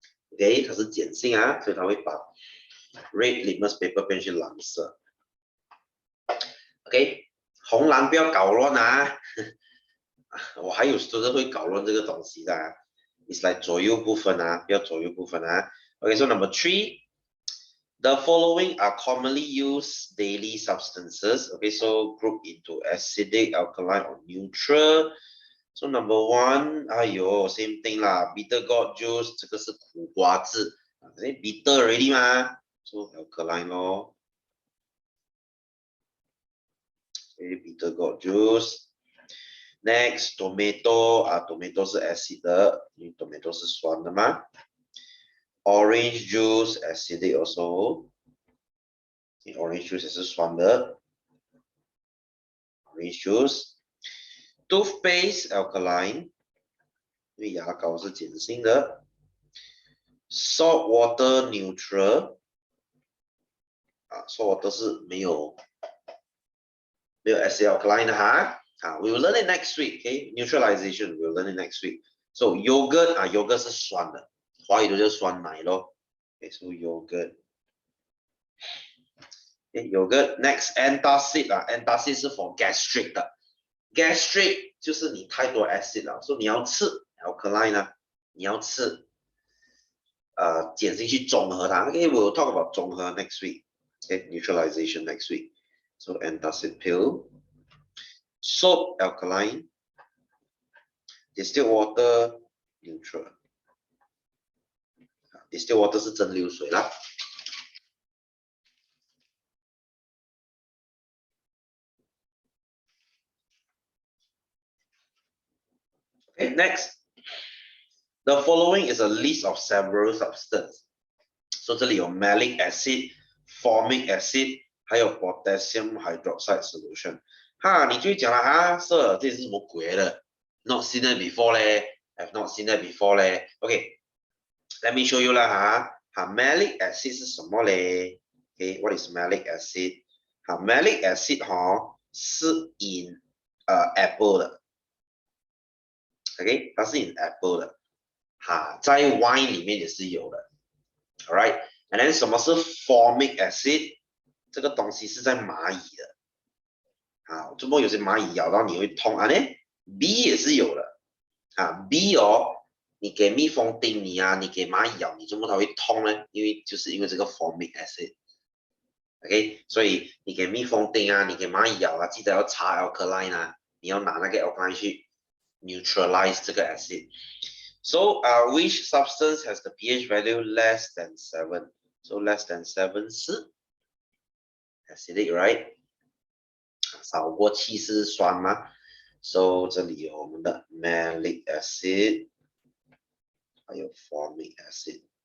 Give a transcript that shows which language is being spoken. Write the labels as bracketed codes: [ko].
[zh] OK， 它是碱性啊，所以它会把 red litmus paper 变成蓝色。 OK， 红蓝不要搞乱啊！我还有student会搞乱这个东西的、啊。 [en] It's like [zh] 左右不分啊，不要左右不分啊。 [en] Okay, so number 3, the following are commonly used daily substances. Okay, so group into acidic, alkaline, or neutral. So number 1, same thing lah. Bitter gourd juice, [zh] 这个是苦瓜汁。 [en] bitter already 嘛 ，so alkaline 咯。 Okay, bitter gourd juice. Next, tomato, tomato 是 acid 的， [zh] 因为 tomato 是酸的嘛。 [en] Orange juice, acidic also. Orange juice [zh] 也是酸的。 [en] Orange juice. Toothpaste, alkaline. [zh] 因为牙膏是碱性的。 [en] Salt water, neutral. [zh] Salt water 是没有 acid alkaline 的哈。 [en] we will learn it next week. Okay, neutralization we will learn it next week. So yogurt, yogurt [zh] 是酸的，华语都叫酸奶咯。 [en] Okay, so yogurt. Okay, yogurt. Next, antacid, antacid 是 for gastric 的。 [zh] gastric 就是你太多 acid 了，所以你要吃 alkaline 呢，你要吃碱性去中和它。 [en] Okay, we'll talk about 中和 next week. Okay, neutralization next week. So antacid pill. Soap, alkaline. Distilled water, neutral. [zh] Distilled water 是蒸馏水啦。 [en] Okay, next. The following is a list of several substances. So [zh] 这里有 [en] malic acid, formic acid, [zh] 还有 [en] potassium hydroxide solution. [zh] 你就讲了 [en] Sir, [zh] 这是什么鬼的 [en] ？Not seen that before 嘞 ，I've not seen that before 嘞。 Okay, let me show you 啦malic acid [zh] 是什么嘞 [en] ？Okay, what is malic acid? malic acid 是 in apple 的。 OK， 它是 in apple 的。 [zh] 在 wine 里面也是有的。 [en] Alright, and then 什么是 formic acid？ [zh] 这个东西是在蚂蚁的。怎么有些蚂蚁咬到你会痛啊？呢 ，bee 也是有的。 bee 你给蜜蜂叮你啊，你给蚂蚁咬你，怎么它会痛呢？就是因为这个 formic acid。OK， 所以你给蜜蜂叮啊，你给蚂蚁咬啊，记得要擦 alkaline 啊，你要拿那个 alkaline 去 neutralize 这个 acid。 [en] So which substance has the pH value less than 7? So less than 7 是 acidic, right? [zh] 少过7是酸吗？ [en] So [zh] 这里有我们的 malic acid， 还有 formic acid。